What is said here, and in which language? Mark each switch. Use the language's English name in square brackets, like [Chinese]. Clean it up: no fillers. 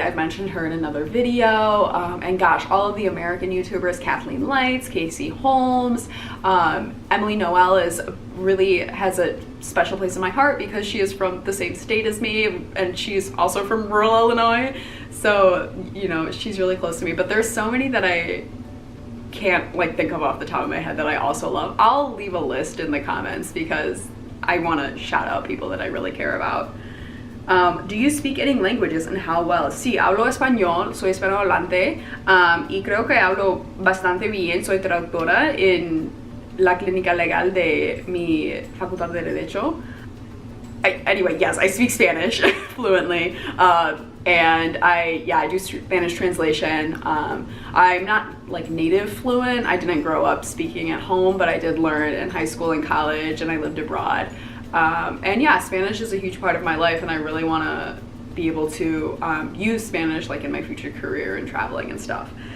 [English] I've mentioned her in another video. And gosh, all of the American YouTubers, Kathleen Lights, Casey Holmes, Emily Noel really has a special place in my heart because she is from the same state as me, and she's also from rural Illinois. So, you know, she's really close to me. But there's so many that I can't like think of off the top of my head that I also love. I'll leave a list in the comments because I want to shout out people that I really care about. Do you speak any languages and how well? [Spanish] Sí, hablo español, soy hispanohablante, y creo que hablo bastante bien. Soy traductora en la clínica legal de mi facultad de Derecho. [English] Anyway, yes, I speak Spanish fluently, and I do Spanish translation. I'm not like native fluent. I didn't grow up speaking at home, but I did learn in high school and college, and I lived abroad. And yeah, Spanish is a huge part of my life, and I really want to be able to use Spanish like in my future career and traveling and stuff.